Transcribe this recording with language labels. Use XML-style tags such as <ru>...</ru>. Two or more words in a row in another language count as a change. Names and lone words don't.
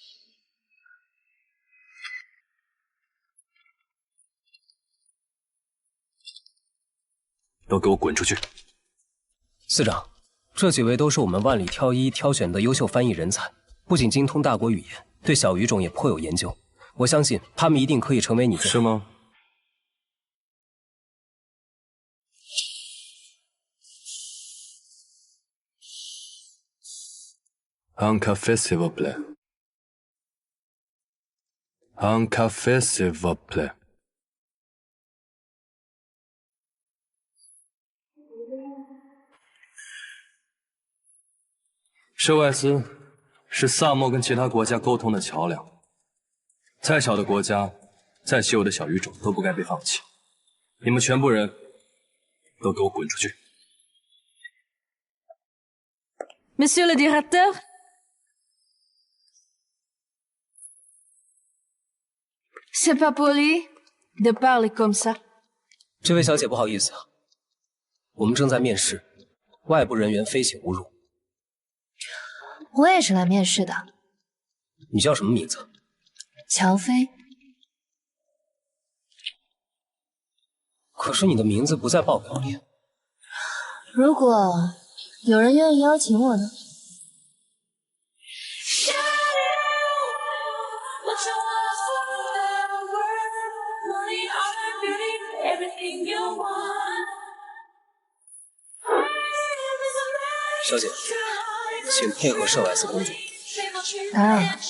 <zh>都给我滚出去！司长，这几位都是我们万里挑一挑选的优秀翻译人才，不仅精通大国语言，对小语种也颇有研究。我相信他们一定可以成为你的。是吗</zh> <fr>？Un café s'il vous plaît. Un café s'il vous plaît.</fr> <zh>舍外司是萨漠跟其他国家沟通的桥梁。再小的国家，再稀有的小语种都不该被放弃。你们全部人都给我滚出去</zh> <fr>Monsieur le directeur, c'est pas poli de parler comme ça.</fr> <zh>这位小姐，不好意思啊，我们正在面试，外部人员非请勿入。我也是来面试的。你叫什么名字？乔飞。可是你的名字不在报表里。如果有人愿意邀请我呢？小姐，请配合舍外司工作。当然了。</zh>